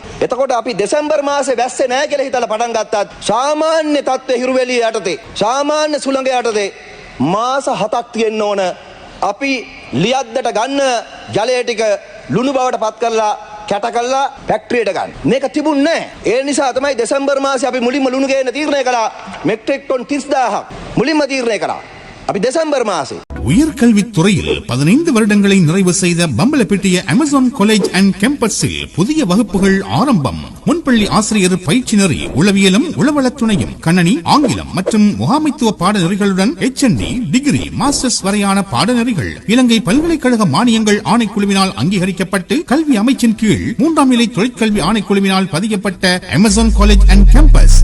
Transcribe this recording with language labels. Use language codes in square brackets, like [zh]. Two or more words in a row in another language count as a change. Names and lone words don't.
[si] එතකොට අපි දෙසැම්බර් මාසේ වැස්සේ නැහැ කියලා හිතලා පටන් ගත්තත් සාමාන්‍ය තත්ත්වයේ හිරුවෙලිය යටතේ සාමාන්‍ය සුළඟ යටතේ මාස 7ක් තියෙන්න ඕන. අපි ලියද්දට ගන්න ජලය ටික ලුණු බවට පත් කරලා කැට කරලා ෆැක්ටරියට ගන්න. මේක තිබුණේ නැහැ. ඒ නිසා තමයි දෙසැම්බර් මාසේ අපි මුලින්ම ලුණු ගේන්න තීරණය කළා. මෙට්‍රික් ටන් 30000ක් මුලින්ම තීරණය කළා. අපි දෙසැම්බර් மாசே [ta] உயர்கல்வித் துறையில் 15 வருடங்களை நிறைவு செய்த பம்பலப்பிட்டிய அமேசான் காலேஜ் அண்ட் கேம்பஸில் புதிய வகுப்புகள் ஆரம்பம். முன்பள்ளி ஆசிரியர் பயிற்சி நெறி, உளவியலும் உளவளத்துணையும், கணனி, ஆங்கிலம் மற்றும் முகாமைத்துவ பாடநெறிகளுடன் HND, டிகிரி, மாஸ்டர்ஸ் வரையான பாடநெறிகள் இலங்கை பல்கலைக்கழக மானியங்கள் ஆணைக்குழுவினால் அங்கீகரிக்கப்பட்டு கல்வி அமைச்சின் கீழ் 3ஆம் நிலை தொழிற்கல்வி ஆணைக்குழுவினால் பதியப்பட்ட அமேசான் காலேஜ் அண்ட் கேம்பஸ்.